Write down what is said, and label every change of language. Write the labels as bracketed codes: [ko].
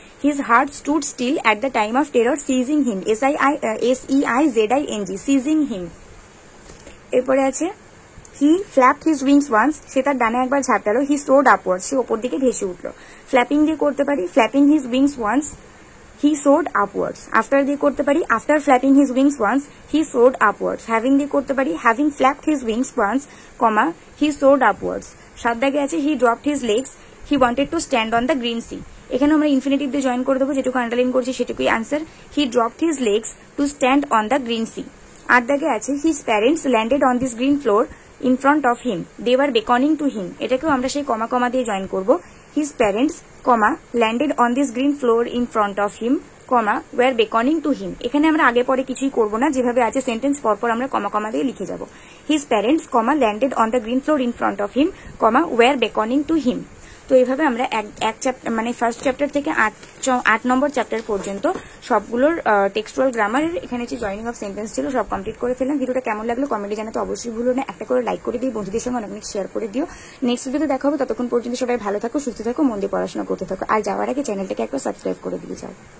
[en] His heart stood still at the time of terror seizing him, SEIZING seizing him. [bn] এরপরে আছে [en] he flapped his wings once, [bn] সে তার ডানে একবার ঝাপটালো। [en] he soared upward, [bn] সে ওপর দিকে ভেসে উঠলো। ফ্ল্যাপিং দিয়ে করতে পারি [en] Flapping his wings once he soared upwards. After দিয়ে করতে পারি after flapping his wings once, he soared upwards. Having দিয়ে করতে পারি having flapped his wings once, comma, he soared upwards. 7 দাগে আছে he dropped his legs, he wanted to stand on the green sea. [bn] এখানে আমরা ইনফিনিটিভ দিয়ে join করে দেবো, যেটুকু আন্ডারলাইন করছি সেটুকুই answer. [en] he dropped his legs to stand on the green sea. 8 দাগে আছে his parents landed on this green floor in front of him, they were beckoning to him. [bn] এটাকেও আমরা সেই কমা কমা দিয়ে জয়েন করব। [en] his parents, comma, landed on this green floor in front of him, comma, were beckoning to him. [bn] এখানে আমরা আগে পরে কিছুই করব না, যেভাবে আছে সেন্টেন্স পরপর আমরা কমা কমা দিয়ে লিখে যাব। [en] his parents, comma, landed on the green floor in front of him, comma, were beckoning to him. [bn] তো এইভাবে আমরা এক চ্যাপ্টার মানে ফার্স্ট চ্যাপ্টার থেকে 8 নম্বর চ্যাপ্টার পর্যন্ত সবগুলোর টেক্সচুয়াল গ্রামারের এখানে যে জয়নিং অফ সেন্টেন্স ছিল সব কমপ্লিট করে ফেললাম। ভিডিওটা কেমন লাগলো কমেন্টে জানাতে অবশ্যই ভুলো না, একটা করে লাইক করে দিও, বন্ধুদের সঙ্গে অনেক শেয়ার করে দিও। নেক্সট ভিডিওতে দেখা হবে, ততক্ষণ পর্যন্ত সবাই ভালো থাকো, সুস্থ থাকো, মন দিয়ে পড়াশোনা করতে থাকো। আর যাওয়ার আগে চ্যানেলটাকে একবার সাবস্ক্রাইব করে দিয়ে যাও।